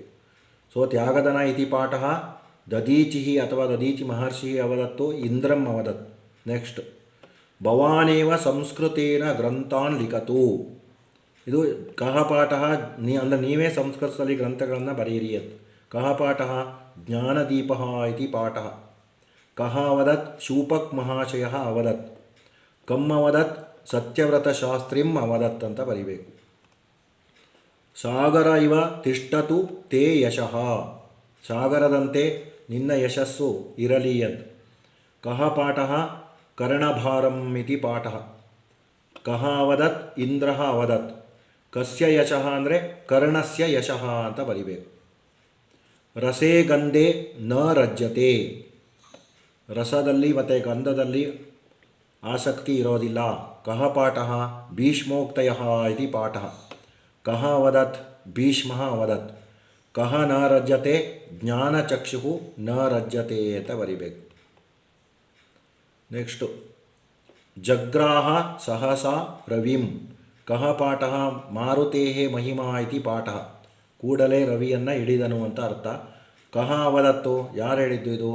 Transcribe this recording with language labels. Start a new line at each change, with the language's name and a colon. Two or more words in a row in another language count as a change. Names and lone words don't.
Sanskrit: ಸೊ ತ್ಯಾಗಧನ ಇತಿ ಪಾಠ ದದೀಚಿ ಅಥವಾ ದದೀಚಿ ಮಹರ್ಷಿ ಅವದತ್ತು ಇಂದ್ರಂ ಅವದತ್.
Kannada: ನೆಕ್ಸ್ಟ್,
Sanskrit: ಭವಾನೇವ ಸಂಸ್ಕೃತೇನ ಗ್ರಂಥಾನ್ ಲಿಖತು,
Kannada: ಇದು
Sanskrit: ಕಹ ಪಾಠ,
Kannada: ಅಂದರೆ ನೀವೇ ಸಂಸ್ಕೃತದಲ್ಲಿ ಗ್ರಂಥಗಳನ್ನು ಬರೆಯಿರಿ ಅಂತ.
Sanskrit: ಕಹ ಪಾಠ ಜ್ಞಾನದೀಪ ಇತಿ ಪಾಠ. ಕಹ ಅವದತ್ ಶೂಪಕ್ ಮಹಾಶಯ ಅವದತ್. ಕಮ್ ಅವದತ್ ಸತ್ಯವ್ರತ ಶಾಸ್ತ್ರಿಂ ಅವದತ್
Kannada: ಅಂತ ಬರಿಬೇಕು.
Sanskrit: ಸಾಗರ ಇವ ತಿಷ್ಟತು ತೇ ಯಶಃ,
Kannada: ಸಾಗರದಂತೆ ನಿನ್ನ ಯಶಸ್ಸು ಇರಲಿ ಅಂತ.
Sanskrit: ಕಹ ಪಾಠ ಕರ್ಣಭಾರಂ ಇತಿ ಪಾಠ. ಕಹ ಅವದತ್ ಇಂದ್ರ ಅವದತ್. ಕಸ್ಯ ಯಶಃ ಅಂದರೆ ಕರ್ಣಸ್ಯ ಯಶಃ
Kannada: ಅಂತ ಬರಿಬೇಕು.
Sanskrit: ರಸೇ ಗಂಧೆ ನ ರಜ್ಯತೆ,
Kannada: ರಸದಲ್ಲಿ ಮತ್ತು ಗಂಧದಲ್ಲಿ ಆಸಕ್ತಿ ಇರೋದಿಲ್ಲ.
Sanskrit: ಕಹ ಪಾಠ ಭೀಷ್ಮೋಕ್ತಯ ಇತಿ ಪಾಠ. ಕಹ ಅವದತ್ ಭೀಷ್ಮ ಅವದತ್. ಕಹ ನ ರಜ್ಯತೆ ಜ್ಞಾನಚಕ್ಷು ನ ರಜ್ಯತೆ
Kannada: ಅಂತ ಬರಿಬೇಕು.
Sanskrit: ನೆಕ್ಸ್ಟು, ಜಗ್ರಾಹ ಸಹಸಾ ರವಿಂ. ಕಹ ಪಾಠ ಮಾರುತೇಃ ಮಹಿಮಾ ಇತಿ ಪಾಠ.
Kannada: ಕೂಡಲೇ ರವಿಯನ್ನು ಹಿಡಿದನು ಅಂತ ಅರ್ಥ.
Sanskrit: ಕಹ ಅವದತ್ತು,
Kannada: ಯಾರು ಹೇಳಿದ್ದು ಇದು?